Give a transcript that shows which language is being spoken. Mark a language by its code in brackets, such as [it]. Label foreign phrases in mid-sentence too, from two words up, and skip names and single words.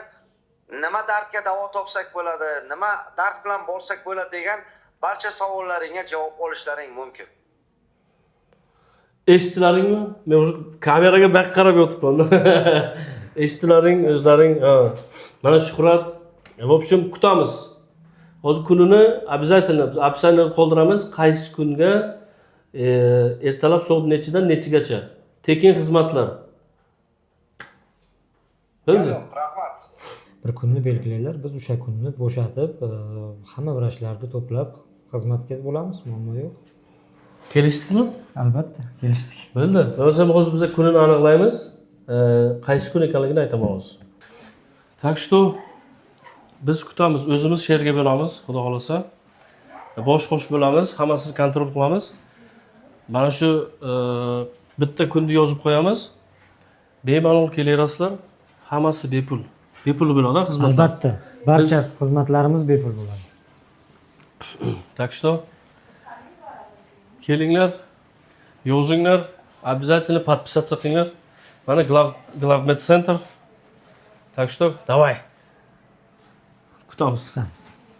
[uz] Nima dardga davo topsak bo'ladi, nima dard bilan borsak bo'ladi degan barcha savollaringga javob olishlaring mumkin. Eshitdilaringmi? Men o'sha kameraga baq qarab yotibman. Eshitdilaring, o'zlaring. Mana Shuhrat, [ru] в общем, [uz] kutamiz. Hozir kunini обязательно qoldiramiz. Qaysi kunga? Ertalab soat nechidan nechigacha? Tekin xizmatlar. Bo'ldi? Rahmat. Bir kunni belgilaylar, biz o'sha kunni bo'shatib, hamma vrachlarni to'plab xizmatga bo'lamiz, muammo yo'q. Kelishdingmi? Albatta, kelishdik. Bo'ldi. Bo'lmasa hozir biz kunini aniqlaymiz. Qaysi kun ekanligini aytaman hozir. [ru] Так что [uz] biz kutamiz, o'zimiz she'rga bo'lamiz, xudo xolasa. Bosh qo'sh bo'lamiz, hammasini kontrol qilamiz. Mana shu bitta kunni yozib qo'yamiz. Bemalol kelaverasizlar. Hammasi bepul. Bepul bo'ladi xizmatlar. Albatta, barcha xizmatlarimiz bepul bo'ladi. [ru] Так что [uz] kelinglar, yozinglar, [ru] обязательно подписаться [uz] qilinglar. [ru] Mana Главмед центр. Так что давай. [uz] Kutamiz.